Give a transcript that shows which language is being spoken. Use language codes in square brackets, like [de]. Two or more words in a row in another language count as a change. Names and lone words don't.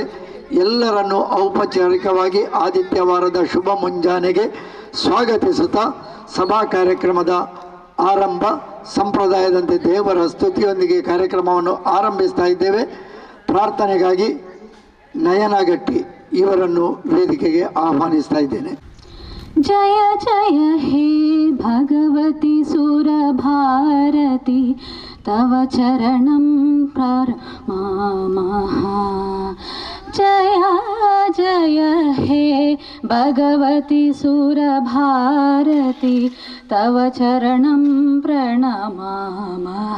[kn] ಎಲ್ಲರನ್ನೂ ಔಪಚಾರಿಕವಾಗಿ ಆದಿತ್ಯವಾರದ ಶುಭ ಮುಂಜಾನೆಗೆ ಸ್ವಾಗತಿಸುತ್ತಾ ಸಭಾ ಕಾರ್ಯಕ್ರಮದ ಆರಂಭ ಸಂಪ್ರದಾಯದಂತೆ ದೇವರ ಸ್ತುತಿಯೊಂದಿಗೆ ಕಾರ್ಯಕ್ರಮವನ್ನು ಆರಂಭಿಸ್ತಾ ಇದ್ದೇವೆ. ಪ್ರಾರ್ಥನೆಗಾಗಿ ನಯನಗಟ್ಟಿ ಇವರನ್ನು ವೇದಿಕೆಗೆ ಆಹ್ವಾನಿಸ್ತಾ ಇದ್ದೇನೆ. [sa] जय जय हे भगवती सुरभारती तव चरणं प्रणमामः. जय जय हे भगवती सुरभारती तव चरणं प्रणमामः.